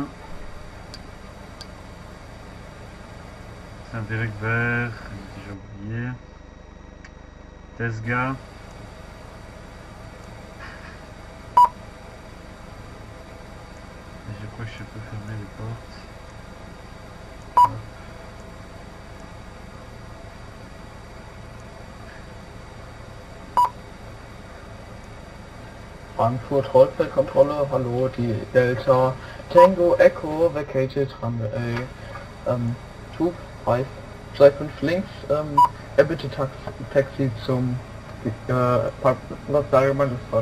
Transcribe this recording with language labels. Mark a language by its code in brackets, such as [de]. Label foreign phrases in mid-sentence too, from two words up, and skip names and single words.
[fr] C'est un direct vers. J'ai déjà oublié. Tesga. Je crois que je peux fermer les portes. Hop. [de] Frankfurt Rollfeldkontrolle, hallo, die Delta Tango Echo [en] vacated runway [de] 25 links, bitte Taxi zum Parkplatz Allgemein Luftfahrt.